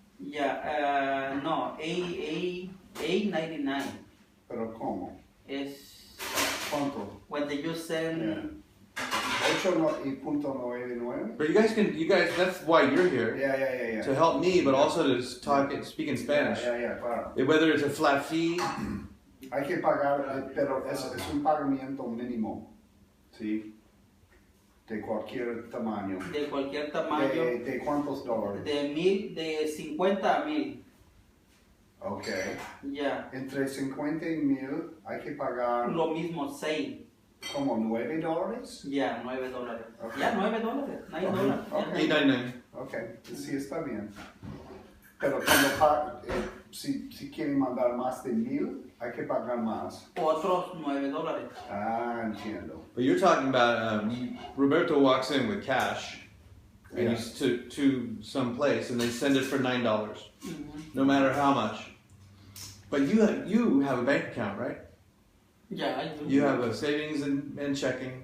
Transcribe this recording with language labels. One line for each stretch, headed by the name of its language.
English: yeah, no, $8.99
Spanish: Pero ¿cómo?
English: is
Spanish: ¿Cuánto?
English: when you send. 8.99? But you guys, that's why you're here. Yeah. To help me, but also to speak in Spanish.
Spanish: Yeah, claro.
English: Whether it's a flat fee.
Spanish: Hay que pagar, pero es un pagamiento mínimo, ¿sí? De cualquier tamaño. De cualquier tamaño. ¿De cuántos dólares? De 50 a 1,000. Ok. Ya. Entre 50 y 1,000 hay que pagar. Lo mismo, 6. ¿Como $9? Ya, $9.
English: Okay.
Spanish: Ya, $9. $9.
English: Okay. $8.99.
Spanish: Ok, sí está bien. Pero cuando si quieren mandar más de 1,000, hay que pagar más. Otros $9. Ah, entiendo.
English: But you're talking about Roberto walks in with cash, and Yeah. he's to some place, and they send it for $9, no matter how much. But you have a bank account, right? Yeah, I do. You have a savings and checking,